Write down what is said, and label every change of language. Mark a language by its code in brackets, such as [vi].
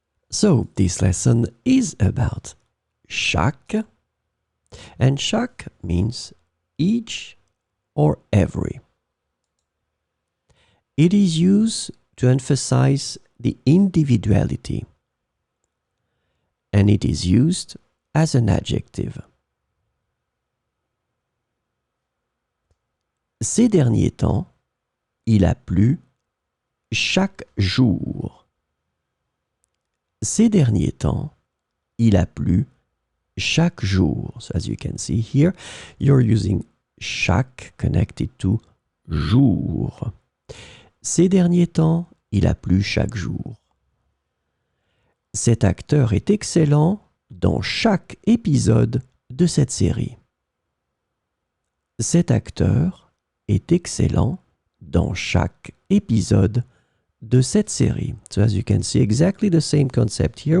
[en] So this lesson is about chaque, and chaque means each or every. It is used to emphasize the individuality, and it is used as an adjective. [fr] Ces derniers temps, il a plu chaque jour. Ces derniers temps, il a plu chaque jour. [en] So as you can see here, you're using chaque connected to jour. [fr] Ces derniers temps, il a plu chaque jour. Cet acteur est excellent dans chaque épisode de cette série. Cet acteur est excellent dans chaque épisode de cette série. [en] So as you can see, exactly the same concept here.